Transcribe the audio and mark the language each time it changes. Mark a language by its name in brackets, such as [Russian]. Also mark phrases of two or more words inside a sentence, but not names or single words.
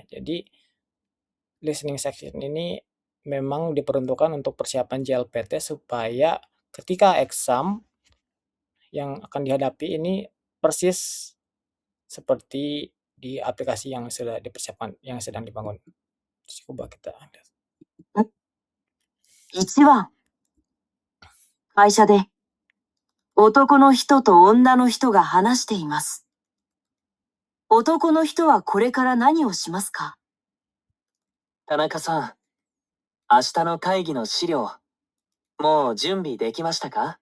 [Indonesian] Jadi [English] listening section [Indonesian] ini memang diperuntukkan untuk persiapan JLPT supaya ketika exam yang akan dihadapi ini persis seperti di aplikasi yang sudah dipersiapkan, yang sedang dibangun. Coba kita lihat. [Japanese] 1 番、会社で男の人と女の人が話しています。男の人はこれから何をしますか？田中さん、明日の会議の資料、もう準備できましたか？